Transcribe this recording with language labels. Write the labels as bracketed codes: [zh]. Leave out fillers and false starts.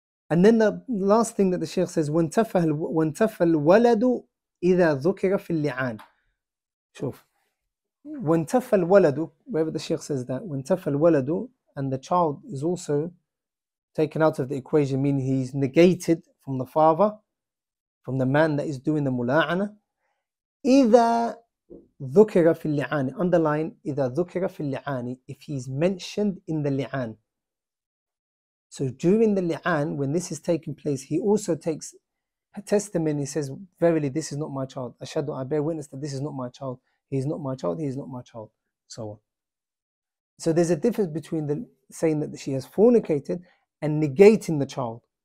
[en] And then the last thing that the Shaykh says, [ar] وانتفى الولد إذا ذكر في اللعان. شوف. وانتفى الولد, [en] wherever the Shaykh says that, وانتفى الولد, and the child is also taken out of the equation, meaning he's negated from the father, from the man that is doing the mula'ana. [ar] إذا ذكر في اللعان, [en] underline [ar] إذا ذكر في اللعان, [en] if he's mentioned in the li'an. So during the li'an, when this is taking place, he also takes a testimony. He says, verily this is not my child. Ashhadu, I bear witness that this is not my child. He is not my child, he is not my child. So on. So there's a difference between the saying that she has fornicated and negating the child.